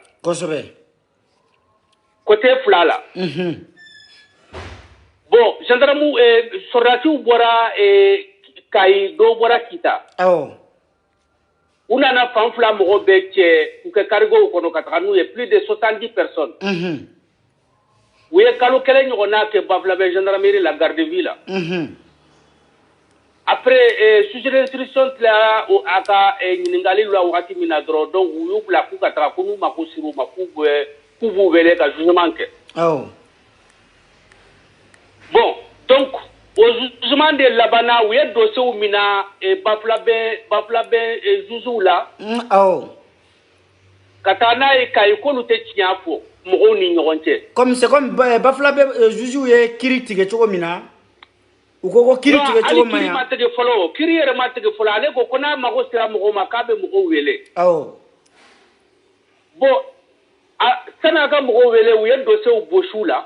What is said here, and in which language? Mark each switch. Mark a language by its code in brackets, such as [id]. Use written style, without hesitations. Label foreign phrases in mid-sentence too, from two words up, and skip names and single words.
[bm] kosɛbɛ côté fila la bon [fr] gendarme soldats [bm] bɔra Kayi dɔw bɔra Kita u nana fan fila mɔgɔ bɛɛ cɛ u kɛ cargo kɔnɔ ka taga n'u ye [fr] plus de 70 personnes [bm] u ye kalo kelen ɲɔgɔnna kɛ Bafulabe gendarmerie la garde ville la [fr] après sujet d'instruction [bm] tilara a ka ɲininkali la wagati min na dɔrɔn donc u y'u bila k'u ka taga ko n'u mako sir'u ma k'u b'u wele ka jugement kɛ [fr] bon donc jugement [bm] de labana u ye dossier mina bafula bɛ juge la awɔ ka taa n'a ye k'a ye k'olu tɛ tiɲɛ fɔ mɔgɔw ni ɲɔgɔn cɛ [fr] comme c'est comme [bm] bafula bɛ juge ye kiri tigɛ cogo min na u ko kiri tigɛ cogo man kiri ma tigɛ fɔlɔ kiri yɛrɛ ma tigɛ fɔlɔ ale ko n'a mago sera mɔgɔw ma k'a bɛ mɔgɔw wele awɔ bon san'a ka mɔgɔw wele u ye dossier bosi la